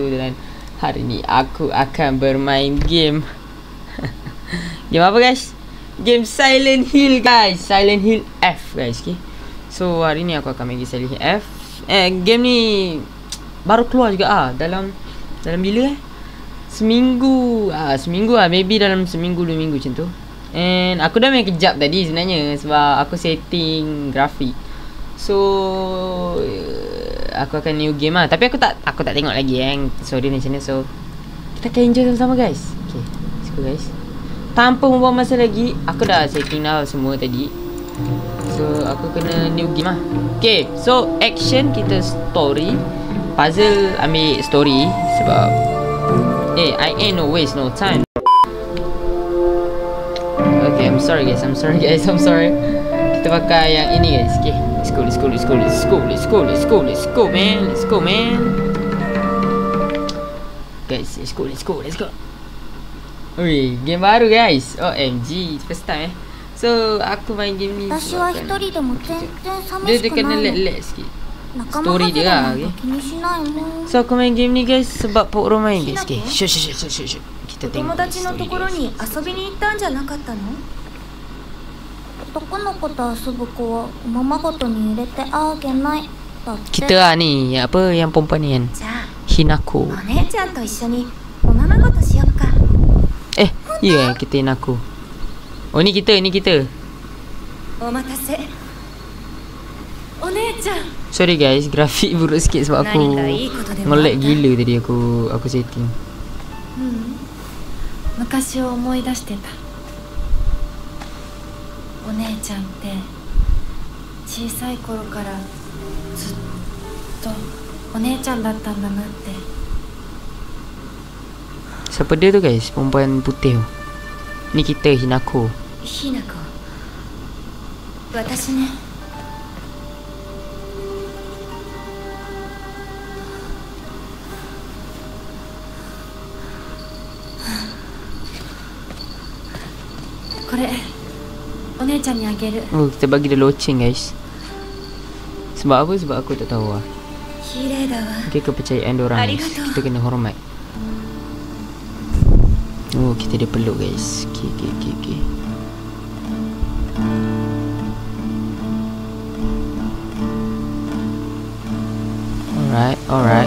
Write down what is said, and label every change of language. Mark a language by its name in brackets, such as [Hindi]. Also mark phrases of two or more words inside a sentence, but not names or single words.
[Malay] Dan hari ni aku akan bermain game game apa guys? [English] Game Silent Hill guys. Silent Hill F guys, okay? [Malay] So hari ni aku akan main game Silent Hill F. Game ni baru keluar juga dalam bila seminggu maybe dalam seminggu 2 minggu macam tu. And aku dah main kejap tadi sebenarnya sebab aku setting grafik. So aku akan new game lah. Tapi aku tak tengok lagi story macam mana. So kita akan enjoy sama-sama guys. [English] Okay, let's go guys. [Malay] Tanpa membuang masa lagi, aku dah setting dah semua tadi. So aku kena new game lah. [English] Okay, so action [Malay] kita story. [English] Puzzle [Malay] ambil story sebab [English] I ain't no waste no time. Okay, I'm sorry guys. [Malay] Kita pakai yang ini guys. [English] Okay, let's go man. Guys, let's go. [Malay] Ui, game baru guys. [English] OMG, first time [Malay] So aku main game ni dia kena lag sikit story dia lah, okay? So aku main game ni guys sebab Pok Ro main guys. [English] Okay, shut. [Malay] Kita tengok story guys. [Japanese] 男の子と遊ぶ子はおままごとに入れてあげないだって。 [Malay] Kita lah ni apa yang perempuan ni kan, Hinako. [Japanese] お姉ちゃんと一緒におままごとしよっか。 [Malay] iya kita Hinako. Oh ni kita. [Japanese] お待たせ。お姉ちゃん。 [Malay] Sorry guys, grafik buruk sikit sebab aku nge-lag gila tadi aku setting. [Japanese] 昔を思い出してた。お姉ちゃんって小さい頃からずっとお姉ちゃんだったんだなって。 [Malay] Siapa dia tu guys? Perempuan putih tu. Ni kita Hinako. [Japanese] ひなこ、私ね。これ お姉ちゃんにあげる。 [Malay] Oh, kita bagi dia loceng guys. Sebab apa? Sebab aku tak tahu lah. [Japanese] 綺麗だわ。 [Malay] Okay, kepercayaan diorang guys. Kita kena hormat. Oh, kita dia peluk guys. Okay. Alright.